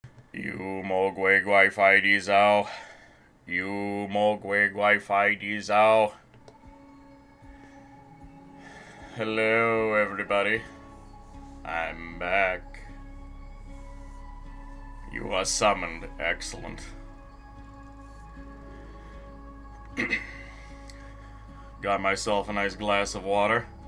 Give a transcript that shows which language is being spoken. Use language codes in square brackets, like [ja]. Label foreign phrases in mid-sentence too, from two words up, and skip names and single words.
[en] You mogweg Wi-Fi Dizao. You mogweg Wi-Fi Dizao. Hello, everybody. I'm back. You are summoned. Excellent. Got myself a nice glass of water.